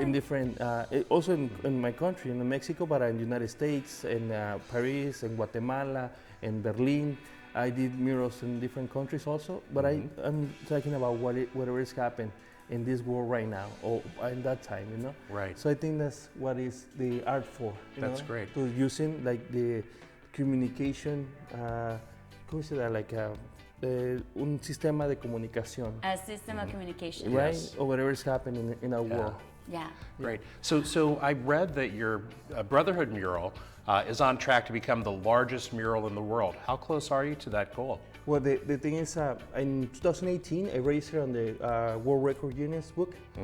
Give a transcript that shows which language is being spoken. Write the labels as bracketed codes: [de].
[en] In different, also in my country, in Mexico, but in the United States, in Paris, in Guatemala, in Berlin. I did murals in different countries also, but I'm talking about whatever is happening in this world right now, or in that time, Right. So I think that's what is the art for. That's great. To using like the communication, [es] ¿cómo se llama? [en] Like [es] un sistema de comunicación. [en] A system of communication. Right? Yes. Or whatever is happening in our world. Yeah. Great. So I read that your Brotherhood mural is on track to become the largest mural in the world. How close are you to that goal? Well, the thing is, in 2018, I registered on the World Record Guinness book.